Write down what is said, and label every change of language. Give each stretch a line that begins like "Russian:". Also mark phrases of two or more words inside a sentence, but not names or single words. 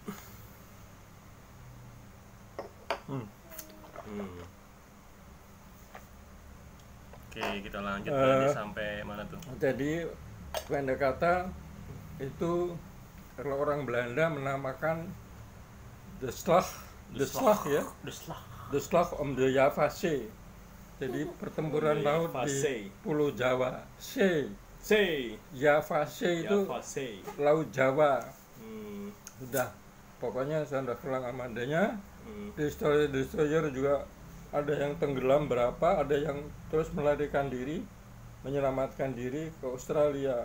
Indonesian: Hmm. Oke, kita lanjut tadi sampai mana tuh? Jadi pendek kata itu kalau orang Belanda menamakan
Dutch: de slag
Indonesian: ya,
Dutch: de slag om de Javazee.
Indonesian: Jadi pertempuran laut di Pulau Jawa. Javazee itu Laut Jawa. Sudah, pokoknya saya sudah kelang amadanya. Destroyer juga ada yang tenggelam berapa, ada yang terus melarikan diri, menyelamatkan diri ke Australia.